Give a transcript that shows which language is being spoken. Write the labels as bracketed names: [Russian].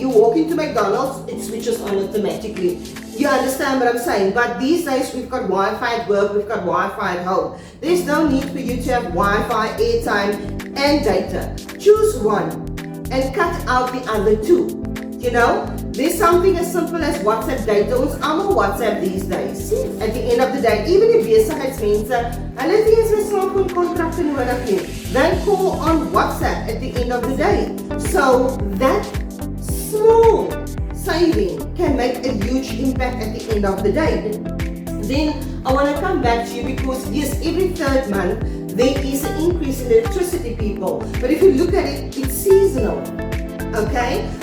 [English] You walk into McDonald's, it switches on automatically. You understand what I'm saying? But these days we've got Wi-Fi at work, we've got Wi-Fi at home. There's no need for you to have Wi-Fi, airtime and data. Choose one and cut out the other two. There's something as simple as WhatsApp data. [Afrikaans] Ons almal WhatsApp [English] these days. At the end of the day, even [Afrikaans] die besigheidsmense, hulle het nie eens 'n selfoonkontrakte nodig nie. [English] They call on WhatsApp at the end of the day. So that small saving can make a huge impact at the end of the day. Then I want to come back to you because yes, every third month there is an increase in electricity, people. But if you look at it, it's seasonal. Okay?